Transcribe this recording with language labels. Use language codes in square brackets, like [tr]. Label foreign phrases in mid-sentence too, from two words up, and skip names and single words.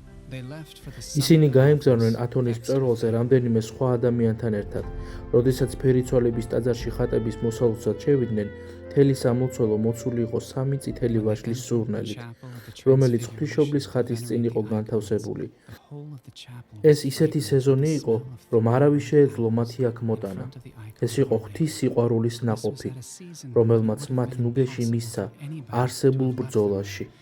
[en] They left for the [ka] ისინი [en] summit of [ka] გაემგზავრნენ [en] Olympus, [ka] ათონის [en] exiled. [ka] მწვერვალზე რამდენიმე სხვა ადამიანთან ერთად. როდესაც ფერიცვალების ტაძარში ხატების მოსალოდნელად შევიდნენ, მთელი სამლოცველო მოცული იყო 3 წითელი [en] When they [ka] ვაშლის [en] entered the [ka] სურნელით, [en] chapel of the [ka] რომელიც [en] Transfiguration, [ka] ღვთისმშობლის [en] the [ka] ხატის წინ იყო [en] venerated [ka] განთავსებული. [en] icons, the whole of the chapel [ka] ეს [en] was [ka] ისეთი [en] fragrant [ka] სეზონი [en] with the [ka] იყო, [en] smell of [ka] რომ [en] fragrant [ka] არავის შეეძლო [en] items [ka] მათი აქ [en] in [ka] მოტანა. [en] front of the icon [ka] ეს [en] of [ka] იყო [en] the [ka] ღვთის [en] Lord. [ka] სიყვარულის [en] This was [ka] ნაყოფი, [en] at a season [ka] რომელმაც [en] when it would [ka] მათ [en] have been [ka] ნუგეში [en] impossible [ka] მისცა [en] for anybody [ka] არსებულ [en] to have left [ka] ბრძოლაში. [en] them.